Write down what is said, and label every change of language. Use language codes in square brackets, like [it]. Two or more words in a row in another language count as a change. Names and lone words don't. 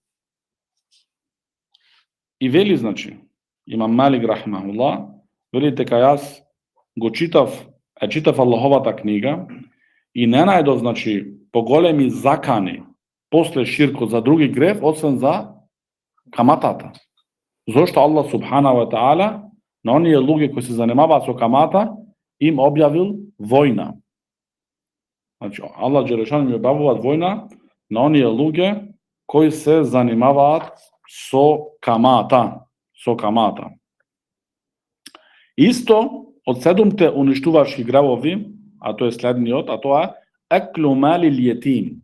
[mk] И вели, значи, имам Малик рахимахуллах, вели дека јас го читав Аллаховата книга и не најдов, значи, поголеми закани после ширкот за други грев, освен за каматата. Зошто Аллах [ar] سبحانه وتعالى [mk] на оние луѓе кои се занимаваат со камата, им објавил војна. Значи, Аллах Джелешан им објавуваат војна на оние луѓе кои се занимаваат со камата. Исто, од 7 уништувачки гревови, а тоа е следниот, а тоа е [ar] أكل مال اليتيم.